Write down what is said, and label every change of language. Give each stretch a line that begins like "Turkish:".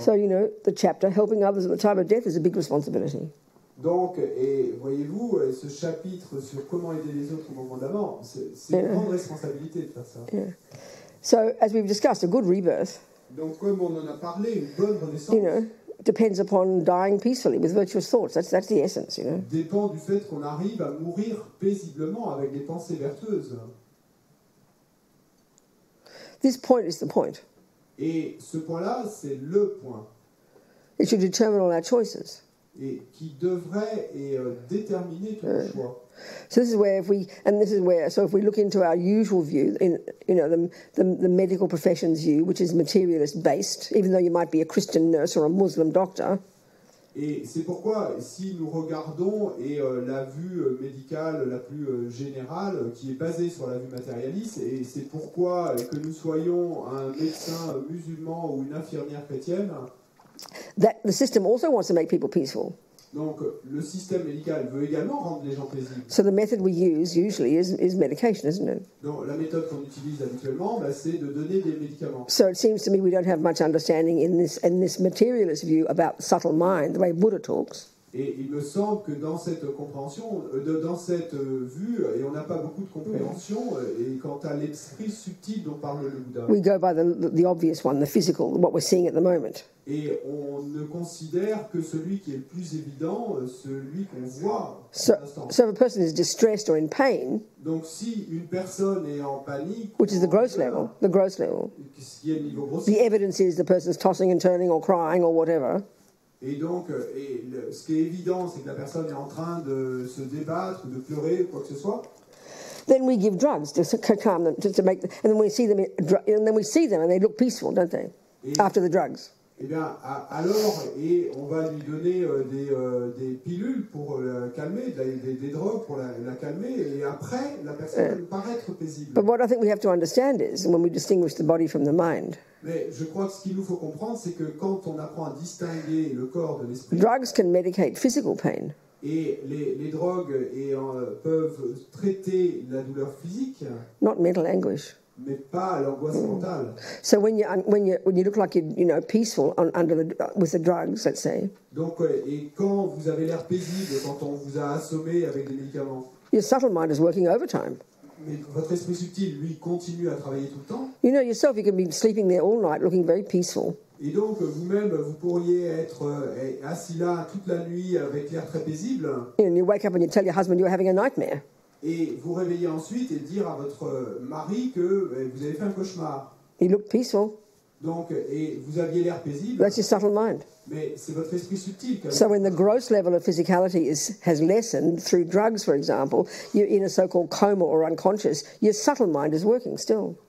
English: So, the chapter, helping others at the time of death, is a big responsibility.
French: Donc, et voyez-vous, ce chapitre sur comment aider les autres au moment de la mort, c'est une grande responsabilité de faire ça.
English: Yeah. So, as we've discussed, a good rebirth,
French: Donc, comme on en a parlé, une bonne renaissance,
English: depends upon dying peacefully with virtuous thoughts. That's the essence,
French: dépend du fait qu'on arrive à mourir paisiblement avec des pensées vertueuses.
English: This point is the point.
French: Et ce point-là, c'est le point.
English: It should determine all our choices.
French: Et qui devrait déterminer tous nos choix.
English: So this is where if we look into our usual view, the medical profession's view, which is materialist based, even though you might be a Christian nurse or a Muslim doctor.
French: Et c'est pourquoi, si nous regardons la vue médicale la plus générale, qui est basée sur la vue matérialiste, et c'est pourquoi que nous soyons un médecin musulman ou une infirmière chrétienne,
English: that the system also wants to make people peaceful.
French: Donc, le système médical veut également rendre les gens paisibles.
English: So the method we use usually is medication, isn't it?
French: Donc, la méthode qu'on utilise habituellement, c'est de donner des médicaments.
English: So it seems to me we don't have much understanding in this materialist view about the subtle mind, the way Buddha talks.
French: Et il me semble que dans cette compréhension, dans cette vue, et on n'a pas beaucoup de compréhension, et quant à l'esprit subtil dont parle le Bouddha.
English: We go by the obvious one, the physical, what we're seeing at the moment.
French: Et on ne considère que celui qui est le plus évident, celui qu'on voit.
English: So if a person is distressed or in pain,
French: donc si une personne est en panique,
English: which is the gross level,
French: qui est le niveau grossier,
English: the evidence is the person's tossing and turning or crying or whatever.
French: Et donc, ce qui est évident, c'est que la personne est en train de se débattre, de pleurer, ou quoi que ce soit.
English: Then we give drugs to calm them, to make, and then we see them, and they look peaceful, don't they? After the drugs.
French: Eh bien, alors, et on va lui donner des pilules pour la calmer, des drogues pour la calmer, et après, la personne va paraître paisible.
English: But what I think we have to understand is, when we distinguish the body from the mind,
French: mais je crois que ce qu'il nous faut comprendre, c'est que quand on apprend à distinguer le corps de l'esprit,
English: drugs can medicate physical pain.
French: Et les drogues peuvent traiter la douleur physique,
English: not mental anguish.
French: Mais pas l'angoisse mentale.
English: So when you look like you're peaceful with the drugs, let's say.
French: Donc et quand vous avez l'air paisible quand on vous a assommé avec des médicaments.
English: Your subtle mind is working overtime.
French: Mais votre esprit subtil lui continue à travailler tout le temps.
English: You know yourself, you can be sleeping there all night, looking very peaceful.
French: Et donc vous-même vous pourriez être assis là toute la nuit avec l'air très paisible.
English: And you wake up and you tell your husband you're having a nightmare.
French: Et vous réveillez ensuite et dire à votre mari que vous avez fait un cauchemar.
English: You look peaceful.
French: Donc, et vous aviez l'air paisible.
English: That's your subtle mind.
French: Mais c'est votre esprit subtil.
English: So when the gross level of physicality has lessened through drugs, for example, you're in a so-called coma or unconscious, your subtle mind is working still.